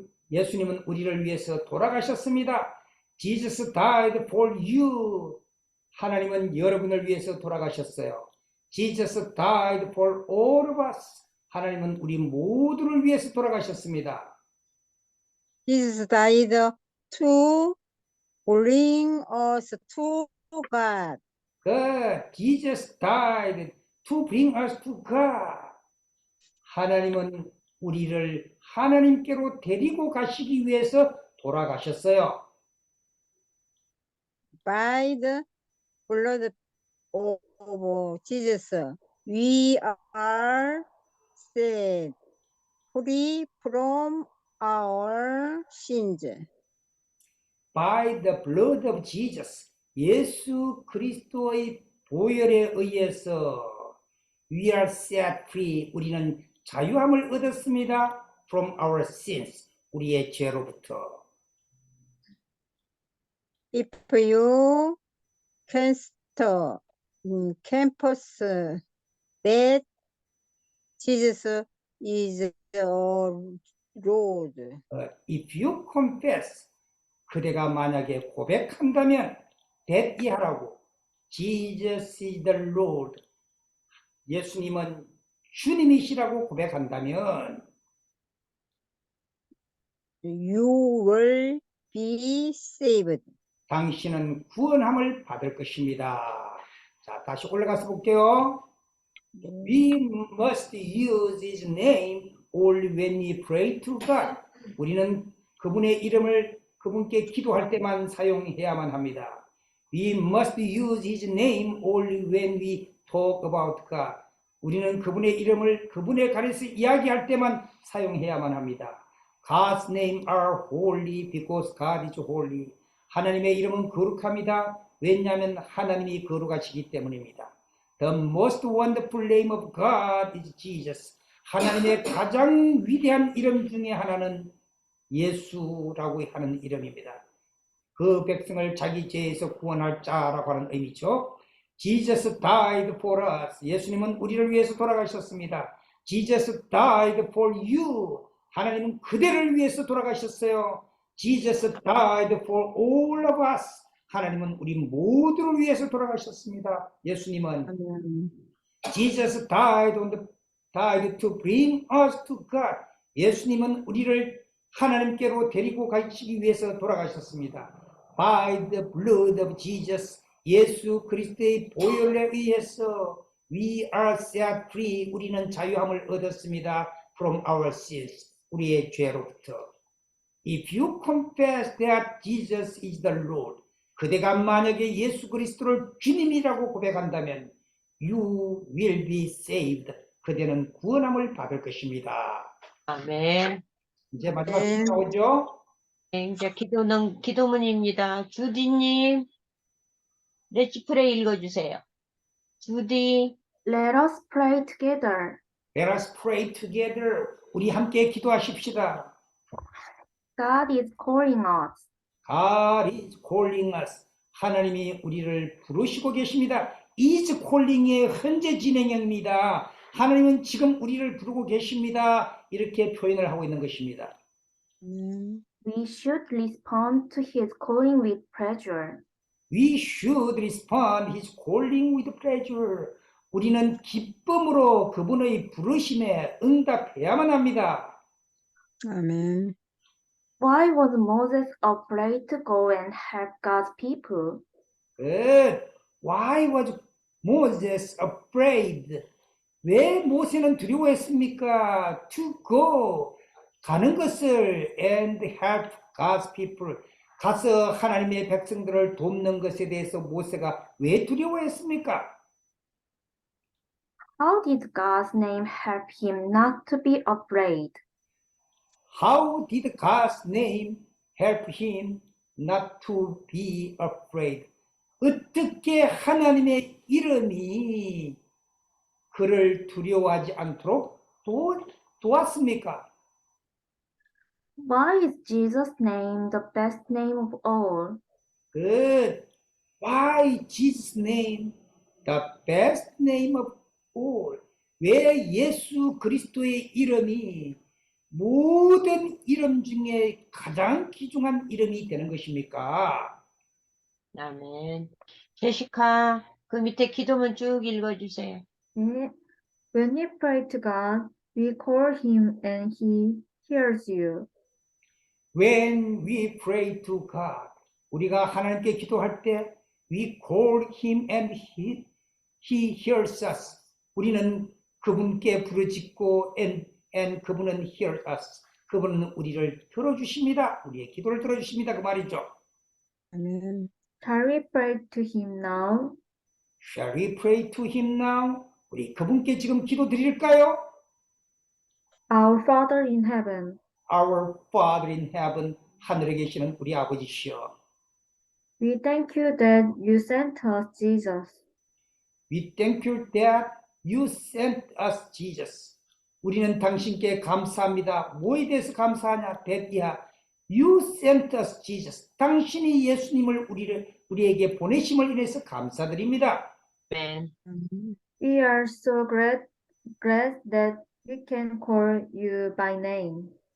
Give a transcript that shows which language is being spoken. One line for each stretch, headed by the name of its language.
Korean: 예수님은 우리를 위해서 돌아가셨습니다.
English: Jesus died for you.
Korean: 하나님은 여러분을 위해서 돌아가셨어요.
English: Jesus died for all of us.
Korean: 하나님은 우리 모두를 위해서 돌아가셨습니다.
English: Jesus died to bring us to God. Jesus died to bring us to God.
Korean: 하나님은 우리를 하나님께로 데리고 가시기 위해서 돌아가셨어요.
English: By the blood of Jesus, we are set free from our sins. By the blood of Jesus,
Korean: 예수 그리스도의 보혈에 의해서
English: we are set free.
Korean: 우리는 자유함을 얻었습니다.
English: From our sins.
Korean: 우리의 죄로부터.
English: If you consider in campus that Jesus is Lord. If you confess,
Korean: 그대가 만약에 고백한다면
English: that
Korean: 이하라고
English: Jesus is the Lord.
Korean: 예수님은 주님이시라고 고백한다면
English: You will be saved.
Korean: 당신은 구원함을 받을 것입니다. 자, 다시 올라가서 볼게요.
English: We must use His name only when we pray to God.
Korean: 우리는 그분의 이름을 그분께 기도할 때만 사용해야만 합니다.
English: We must use His name only when we talk about God.
Korean: 우리는 그분의 이름을 그분에 관해서 이야기할 때만 사용해야만 합니다.
English: God's name are holy because God is holy.
Korean: 하나님의 이름은 거룩합니다. 왜냐하면 하나님이 거룩하시기 때문입니다.
English: The most wonderful name of God is Jesus.
Korean: 하나님의 가장 위대한 이름 중에 하나는 예수라고 하는 이름입니다. 그 백성을 자기 죄에서 구원할 자라고 하는 의미죠.
English: Jesus died for us.
Korean: 예수님은 우리를 위해서 돌아가셨습니다.
English: Jesus died for you.
Korean: 하나님은 그대를 위해서 돌아가셨어요.
English: Jesus died for all of us.
Korean: 하나님은 우리 모두를 위해서 돌아가셨습니다. 예수님은
English: Jesus died to bring us to God.
Korean: 예수님은 우리를 하나님께로 데리고 가시기 위해서 돌아가셨습니다.
English: By the blood of Jesus.
Korean: 예수 그리스도의 보혈에 의해서
English: we are set free.
Korean: 우리는 자유함을 얻었습니다.
English: From our sins. 우리의 죄로부터. If you confess that Jesus is the Lord.
Korean: 그대가 만약에 예수 그리스도를 주님이라고 고백한다면
English: you will be saved.
Korean: 그대는 구원함을 받을 것입니다. 아멘. 이제 마지막 나오죠? 네, 이제 기도문입니다. 주디님,
English: Let's pray
Korean: 읽어주세요. 주디.
English: Let us pray together. Let us pray together.
Korean: 우리 함께 기도하십시다.
English: God is calling us. God is calling us.
Korean: 하나님이 우리를 부르시고 계십니다.
English: is calling
Korean: 의 현재 진행형입니다. 하나님은 지금 우리를 부르고 계십니다. 이렇게 표현을 하고 있는 것입니다.
English: We should respond to his calling with pleasure. We should respond his calling with pleasure.
Korean: 우리는 기쁨으로 그분의 부르심에 응답해야만 합니다. 아멘.
English: Why was Moses afraid to go and help God's people? Good. Why was Moses afraid?
Korean: 왜 모세는 두려워했습니까?
English: To go.
Korean: 가는 것을
English: and help God's people.
Korean: 가서 하나님의 백성들을 돕는 것에 대해서 모세가 왜 두려워했습니까?
English: How did God's name help him not to be afraid? How did God's name help him not to be afraid?
Korean: 어떻게 하나님의 이름이 그를 두려워하지 않도록 도왔습니까?
English: Why is Jesus' name the best name of all? Good. Why Jesus' name the best name of all?
Korean: 왜 예수 그리스도의 이름이 모든 이름 중에 가장 귀중한 이름이 되는 것입니까? 아멘. 제시카, 그 밑에 기도문 쭉 읽어주세요. 네.
English: When we pray to God, we call him and he hears you. When we pray to God,
Korean: 우리가 하나님께 기도할 때
English: we call him and he hears us.
Korean: 우리는 그분께 부르짖고 and 그분은
English: hears us.
Korean: 그분은 우리를 들어주십니다. 우리의 기도를 들어주십니다. 그 말이죠. 아멘.
English: Shall we pray to him now? Shall we pray to him now?
Korean: 우리 그분께 지금 기도 드릴까요?
English: Our Father in heaven, Our Father in heaven,
Korean: 하늘에 계시는 우리 아버지시여.
English: we thank you that you sent us Jesus. We thank you that you sent us Jesus.
Korean: 우리는 당신께 감사합니다. 뭐에 대해서 감사하냐?
English: That you sent us Jesus.
Korean: 당신이 예수님을 우리에게 보내심을 인해서 감사드립니다. 아멘.
English: We are so glad that we can call you by name.